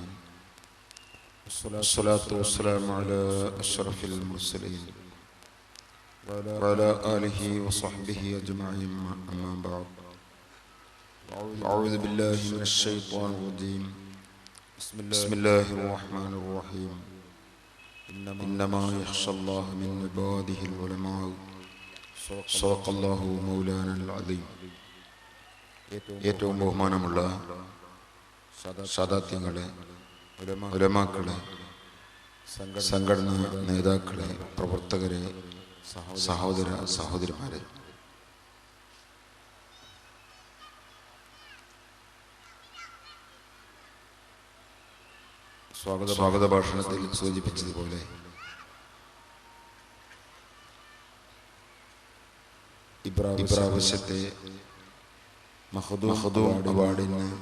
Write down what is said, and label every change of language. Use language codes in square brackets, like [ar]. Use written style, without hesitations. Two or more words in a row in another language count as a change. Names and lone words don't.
[ar] والصلاة والسلام على أشرف المرسلين وعلى آله وصحبه أجمعين. أما بعد. أعوذ بالله من الشيطان الرجيم. بسم الله الرحمن الرحيم. إنما يخشى الله من عباده العلماء. صدق الله مولانا العظيم. [ml] ഏറ്റവും ബഹുമാനമുള്ള സാദാത്യങ്ങളെ, ഉലമാക്കളെ, സംഘടനാ നേതാക്കളെ, പ്രവർത്തകരെ, സഹോദര സഹോദരിമാരെ, സ്വാഗത ഭാഷണത്തിൽ സൂചിപ്പിച്ചതുപോലെ ഇപ്രാവശ്യത്തെ മഖ്ദൂം അവാർഡിന്